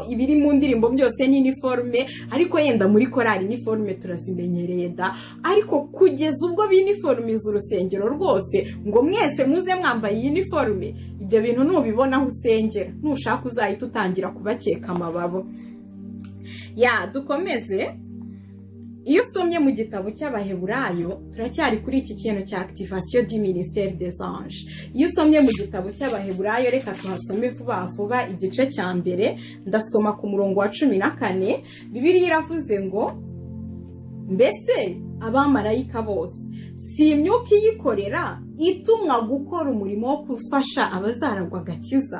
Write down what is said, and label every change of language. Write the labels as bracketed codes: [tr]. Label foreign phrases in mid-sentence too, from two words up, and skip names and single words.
[rw] Ibiri mu ndirimbo byose ni uniforme, ariko yenda muri korali uniforme turazimenyereye da, ariko kugeza ubwo biniformiza urusengero rwose ngo mwese muze mwambaye uniforme, ibyo bintu nubibona aho usengera nushaka uzahita utangira kubakeka amababo. Dukomeze. Iyo usomye mu gitabo cy'Abaheburayo, turacyari kuri iki kintu cya [fr] activation du ministère des anges. [rw] Iyo usomye mu gitabo cy'Abaheburayo, reka tuhasome vuba igice cya mbere, ndasoma ku murongo wa 14. Bibiliya iravuze ngo, mbese abamarayika bose si imyuka iyikorera itumwa gukora umurimo wo gufasha abazaragwa agakiza?